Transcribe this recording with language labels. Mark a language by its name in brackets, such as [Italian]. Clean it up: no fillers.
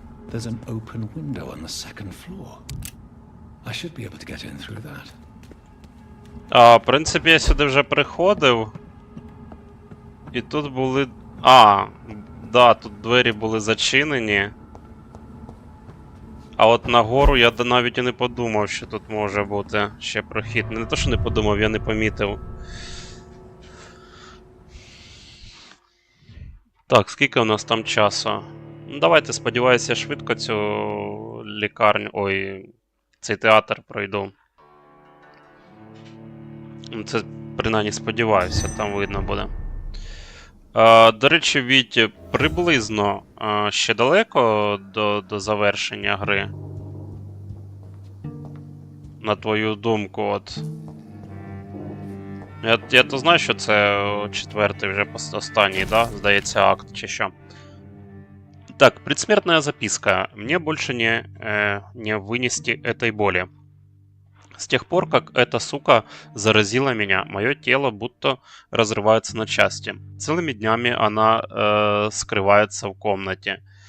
[English] There's an open window on the second floor. I should be able to get in through that. [Ukrainian] В принципі, я сюди вже приходив. І тут були... да, тут двері були зачинені. А от нагору я навіть і не подумав, що тут може бути ще прохід. Не то, що не подумав, я не помітив. Так, скільки у нас там часу? Ну, давайте, сподіваюся, я швидко цю лікарню... Ой, цей театр пройду. Це, принаймні, сподіваюся, там видно буде. До речі, Віть, приблизно ще далеко до завершення гри? На твою думку, от. Я то знаю, що це 4-й вже останній, да? Здається, акт чи що. Так, [Russian] предсмертная записка. Мне больше не вынести этой боли. С тех пор, как эта сука заразила меня, мое тело будто разрывается на части. Целыми днями она скрывается в комнате.